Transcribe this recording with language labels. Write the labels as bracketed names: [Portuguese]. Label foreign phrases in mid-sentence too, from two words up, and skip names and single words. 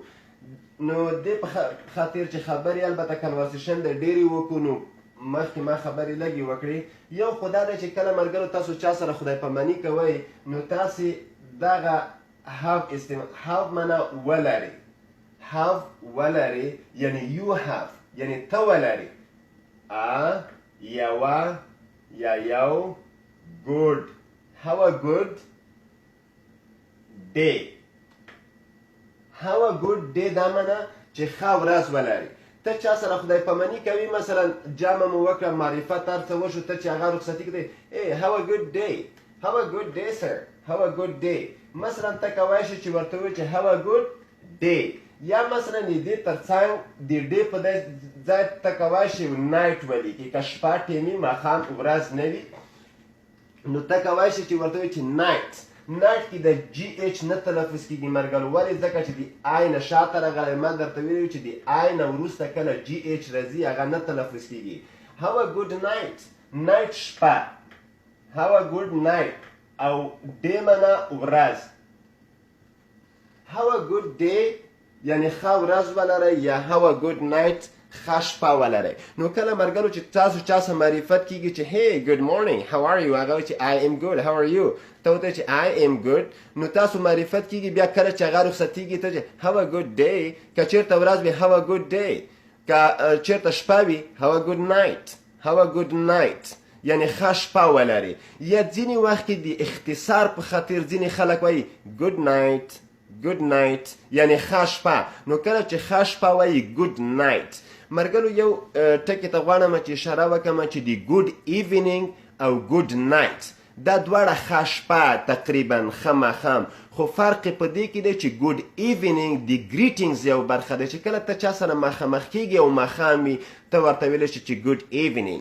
[Pashto] نو دې په خاطر چې خبرې البته کنورسیشن د ډېرې وکړو، نو مخکې ما خبرې لږې وکړې. یو خو دا دی چې کله مرګلو تاسو چا سره خدای پاماني کوئ نو تاسې دغه have معنا ولرئ. have ولري یعنی [English] you have [Pashto] یعنی ته ولري. یوه یا یو good. [English] have a good day. have a good day [Pashto] دا معنا چې ښه ورځ ولري. ته چا سره خدای پاماني کوي، مثلا جمع مو وکړه، معرفت هر څه وشو، ته چې هغه رخصتي کړې [English] have a good day، have a good day sir، have a good day. [Pashto] مثلا ته کولی شې چې ورته ووایې چې [English] have a good day. [Pashto] یا مثلا دې ترڅنګ د ډې په دې ځای ته کولی شې نایټ ولیکې، که شپه ټیمي ماښام ورځ نه وي نو ته کولی شې چې ورته وایې چې نایټ. نایټ کې د جي ایچ نه تلفظ کېږي مرګلو، ولې ځکه چې د آی نه شاته راغلی. ما درته ویلي چې د آی نه وروسته کله جي ایچ راځي هغه نه تلفظ کېږي. [English] have a good night، [Pashto] نایټ شپه، [English] have a good night. [Pashto] او ډې معنا ورځ. [English] have a good day [Pashto] یعنی ښه ورځ ولرئ، یا [English] have a good night [Pashto] ښه شپه ولرئ. نو کله مرګلو چې تاسو چا سره معرفت کېږي چې [English] hey good morning how are you، [Pashto] هغه چې [English] I am good how are you، [Pashto] ته ورته چې [English] I am good، [Pashto] نو تاسو معرفت کېږي. بیا کله چې هغه رخصتېږي ته چې [English] have a good day، [Pashto] که چېرته ورځ وي [English] have a good day، [Pashto] که چېرته شپه وي [English] have a good night، have a good night. [Pashto] یعنی ښه شپه ولري. یا ځینې وخت کې د اختصار په خاطر ځینې خلک وایي [English] good night good night [Pashto] یعنی ښه شپه. نو کله چې ښه شپه وایي [English] good night. [Pashto] ملګرو یو ټکي ته غواړم چې اشاره وکړم چې د [English] good evening [Pashto] او [English] good night [Pashto] دا دواړه ښه شپه تقریبا خماخم، خو فرق په دې کې دی چې [English] good evening [Pashto] د ګریټینګز یو برخه ده چې کله ته چا سره مخامخ کېږي او ماښام وي ته ورته ویلی شي چې [English] good evening.